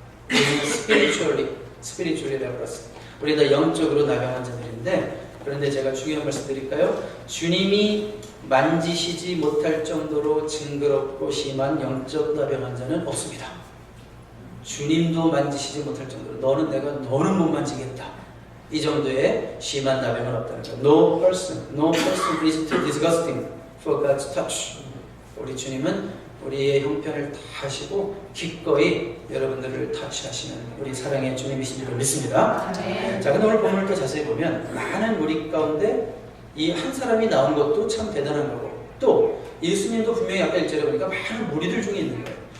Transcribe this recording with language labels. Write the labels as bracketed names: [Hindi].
[Korean] 우리는 spiritually라고 그랬어요. 우리 다 영적으로 나병 환자들인데, 그런데 제가 중요한 말씀 드릴까요? 주님이 만지시지 못할 정도로 징그럽고 심한 영적 나병 환자는 없습니다. 주님도 만지시지 못할 정도로 너는 못 만지겠다, 이 정도의 심한 나병은 없다는 거예요. [English] No person is too disgusting for God's touch. [Korean] 우리 주님은 우리의 형편을 다 하시고 기꺼이 여러분들을 터치하시는 우리 사랑의 주님이신 줄 믿습니다. 네. 자, 근데 오늘 본문을 또 자세히 보면 많은 우리 가운데 이 한 사람이 나온 것도 참 대단한 거고, 또 예수님도 분명히 아까 1절에 보니까 많은 무리들 중에 있는 거예요.